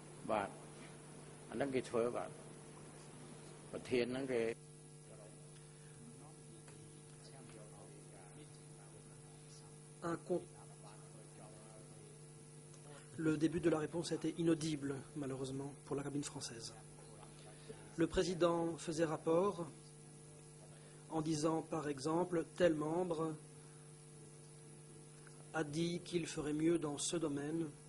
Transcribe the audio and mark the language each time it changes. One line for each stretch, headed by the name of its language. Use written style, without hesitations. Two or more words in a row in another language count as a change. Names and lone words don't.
Khmer: បាទអាហ្នឹងគេធ្វើបាទប្រធានហ្នឹងគេ
French: Le début de la réponse était inaudible, malheureusement, pour la cabine française. Le président faisait rapport en disant, par exemple, tel membre a dit qu'il ferait mieux dans ce domaine.